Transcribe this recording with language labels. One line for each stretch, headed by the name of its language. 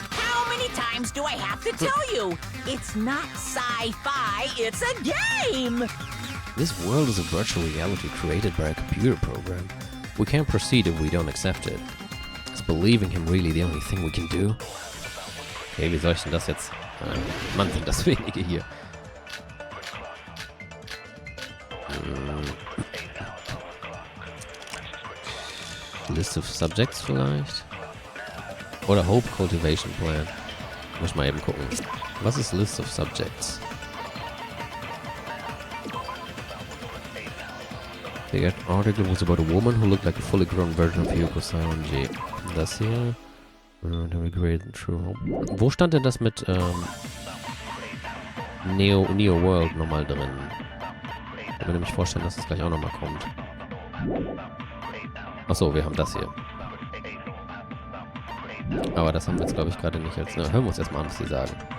English: How many times do I have to tell you? It's not sci-fi, it's a game! This world is a virtual reality created by a computer program. We can't proceed if we don't accept it. Is believing him really the only thing we can do?
German: Okay, wie soll ich denn das jetzt... Mann, sind das wenige hier. List of Subjects vielleicht? Oder Hope Cultivation Plan. Muss ich mal eben gucken. Was ist List of Subjects?
English: The article was about a woman who looked like a fully grown version of Hyoko Saionji.
German: Das hier. The Great True Hope. Wo stand denn das mit Neo World nochmal drin? Ich kann mir nämlich vorstellen, dass das gleich auch nochmal kommt. Achso, wir haben das hier. Aber das haben wir jetzt, glaube ich, gerade nicht als... Na, hören wir uns erstmal an, was sie sagen.